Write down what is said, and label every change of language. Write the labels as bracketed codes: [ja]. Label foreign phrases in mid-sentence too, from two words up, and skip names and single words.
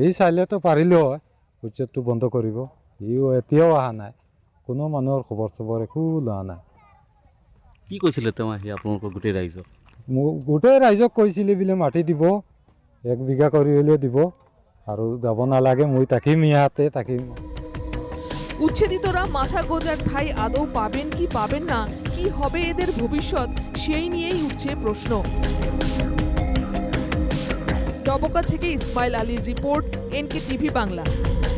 [as] এই চাইলেতো পাৰিলেও হয় উচ্ছেদটো বন্ধ কৰিব, ইও এতিয়াও অহা নাই, কোনো মানুহৰ খবৰ চবৰ একো লোৱা নাই। কি কৈছিলে তেওঁ আহি আপোনালোকৰ গোটেই ৰাইজক? গোটেই ৰাইজক কৈছিলে বোলে মাটি দিব, 1 বিঘা কৰি হ'লেও দিব, আৰু যাব নালাগে, মই থাকিম ইয়াতে থাকিম। [bn] উচ্ছেদিতরা মাথা গোঁজার ঠাঁই আদৌ পাবেন কি পাবেন না, কি হবে এদের ভবিষ্যৎ, সেই নিয়েই উঠছে প্রশ্ন। ডবকা থেকে ইসমাইল আলীর রিপোর্ট, NK TV বাংলা।